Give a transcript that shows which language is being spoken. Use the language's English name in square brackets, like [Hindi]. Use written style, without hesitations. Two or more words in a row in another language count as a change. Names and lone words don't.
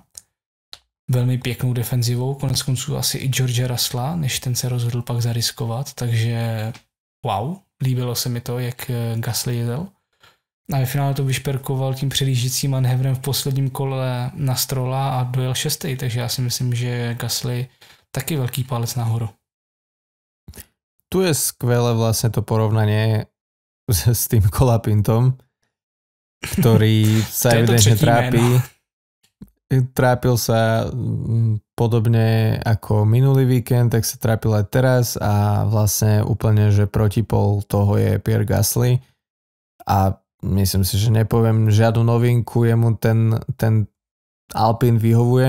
[Czech] Velmi pěknou defenzivou, konec konců asi i George Russella, než ten se rozhodl pak zariskovat, takže wow, líbilo se mi to, jak Gasly jezdil. A ve finále to vyšperkoval tím předjížděcím manévrem v posledním kole na Strolla a dojel 6. Takže já si myslím, že Gasly taky velký palec nahoru. [Slovak] Tu je skvelé vlastne to porovnanie s tým Colapintom, ktorý sa evidentne trápi. Trápil sa podobne ako minulý víkend, tak sa trápil aj teraz a vlastne úplne, že protipol toho je Pierre Gasly a myslím si, že nepoviem žiadnu novinku, jemu ten Alpine vyhovuje.